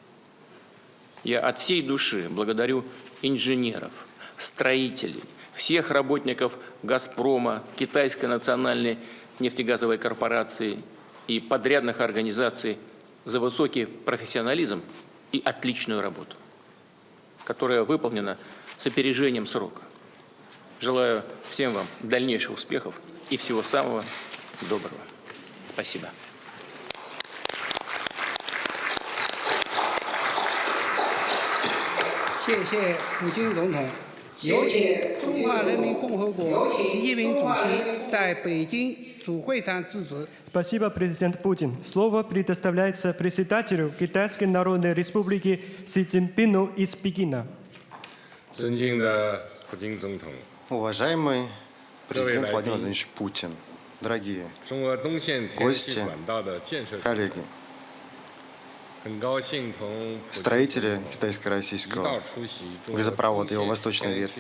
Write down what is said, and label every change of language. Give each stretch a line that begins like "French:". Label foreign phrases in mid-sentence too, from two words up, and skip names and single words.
Russian: Я от всей души благодарю инженеров, строителей, всех работников «Газпрома», Китайской национальной нефтегазовой корпорации и подрядных организаций за высокий профессионализм и отличную работу, которая выполнена с опережением срока. Желаю всем вам дальнейших успехов и всего самого доброго. Спасибо.
Chinese: 谢谢普京总统。有请中华人民共和国习近平主席在北京主会场致辞。
Russian: Спасибо, президент Путин. Слово предоставляется председателю Китайской Народной Республики Си Цзиньпину из Пекина. Уважаемый президент Владимир Владимирович Путин, дорогие гости, коллеги, строители китайско-российского газопровода, его восточной ветки.